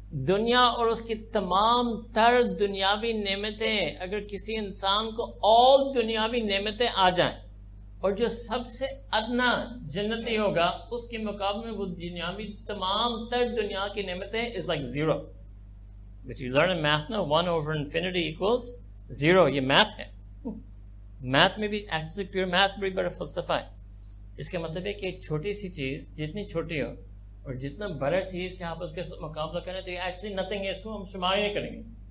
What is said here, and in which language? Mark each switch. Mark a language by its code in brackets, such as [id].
[ur] دنیا اور اس کی تمام تر دنیاوی نعمتیں، اگر کسی انسان کو all دنیاوی نعمتیں آ جائیں اور جو سب سے ادنا جنتی ہوگا اس کے مقابلے میں وہ دنیاوی تمام تر دنیا کی نعمتیں [en] is like zero. But you learn in math now 1 over infinity equals 0. [ur] یہ میتھ ہے. میتھ میں بھی ایکچولی پیور میتھ بھی بڑا فلسفہ ہے. اس کا مطلب ہے کہ ایک چھوٹی سی چیز جتنی چھوٹی ہو اور جتنا بڑا چیز کہ آپ اس کے مقابلہ کرنا چاہیے ایکچولی نتھنگ ہے، اس کو ہم شمار نہیں کریں گے.